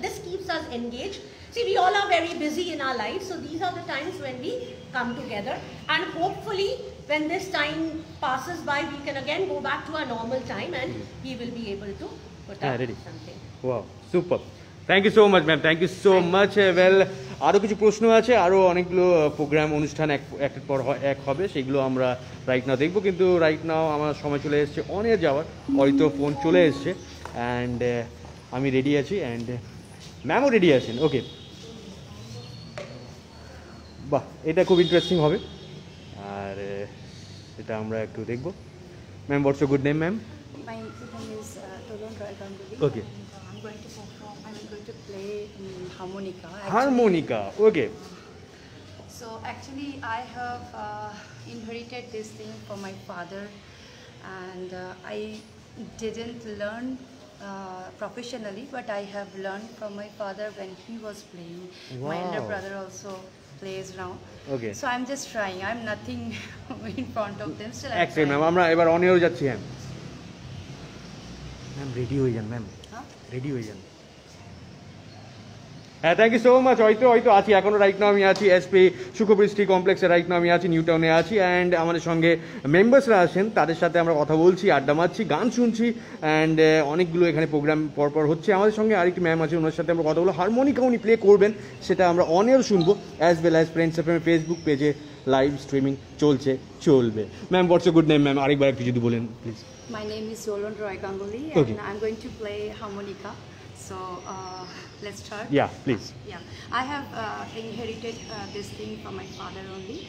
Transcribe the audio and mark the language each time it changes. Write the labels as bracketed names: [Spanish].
[English] This keeps us engaged. See, we all are very busy in our lives, so these are the times when we come together, and hopefully when this time passes by, we can again go back to our normal time, and we will be able to put up something. Wow, super. Thank you so much ma'am, thank you so much. [Bangla] Well, আরও কিছু প্রশ্ন আছে, আরও অনেকগুলো programme অনুষ্ঠান একটার পর এক হবে, সেগুলো আমরা রাইট নাও দেখবো, কিন্তু রাইট নাও আমার সময় চলে এসছে অনেক যাওয়ার, হয়তো ফোন চলে এসছে, অ্যান্ড আমি রেডি আছি, অ্যান্ড ম্যামও রেডি আছেন। ওকে, বাহ, এটা খুব ইন্টারেস্টিং হবে, আর সেটা আমরা একটু দেখবো। [English] Ma'am, what's your good name, ma'am? My name is Tolon Roy Ganguly. Okay. I'm going to perform. I'm going to play harmonica. Harmonica. Okay. So actually, I have inherited this thing from my father, and I didn't learn professionally, but I have learned from my father when he was playing. Wow. My elder brother also plays now. Okay. So I'm just trying. I'm nothing in front of them. Still, I'm Excellent, trying. [Bangla] Ma'am. আমরা এবার অনেও যাচ্ছি। Ma'am, ma'am ready হয়ে যান, ma'am ready হয়ে যান। হ্যাঁ, thank you so much. হয়তো আছি এখনও, রাইট নাও আমি আছি এসপি সুখবৃষ্টি কমপ্লেক্সে, রাইট নাও আমি আছি নিউ টাউনে আছি, অ্যান্ড আমাদের সঙ্গে মেম্বার্সরা আছেন, তাদের সাথে আমরা কথা বলছি, আড্ডা মারছি, গান শুনছি, অ্যান্ড অনেকগুলো এখানে প্রোগ্রাম পরপর হচ্ছে। আমাদের সঙ্গে আরেকটি ম্যাম আছে, ওনার সাথে আমরা কথা বলবো। হারমোনিকা উনি প্লে করবেন, সেটা আমরা অনেও শুনবো, as well as friends FM Facebook পেজে লাইভ স্ট্রিমিং চলবে। [English] Ma'am, what's your good name, ma'am? আরেকবার একটু যদি বলেন প্লিজ। My name is Tolon Roy Ganguly, Okay. and I'm going to play harmonica. So let's start. Yeah, please. Yeah, I have inherited this thing from my father only.